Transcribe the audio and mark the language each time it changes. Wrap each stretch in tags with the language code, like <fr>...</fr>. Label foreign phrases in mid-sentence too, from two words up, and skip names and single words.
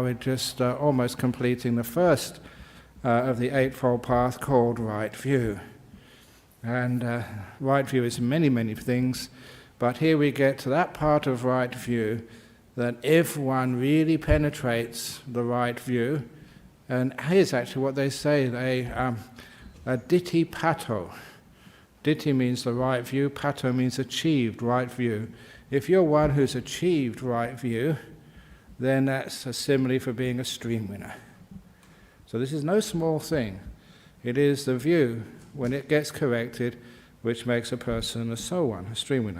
<en>We're just almost completing the first of the Eightfold Path, called Right View. And right view is many, many things, but here we get to that part of right view that if one really penetrates the right view, and here's actually what they say, a</en> <pi>ditti pato.</pi> <en>Ditti means the right view, pato means achieved right view. If you're one who's achieved right view, then that's a simile for being a stream winner. So this is no small thing. It is the view, when it gets corrected, which makes a person a soul one, a stream winner.</en>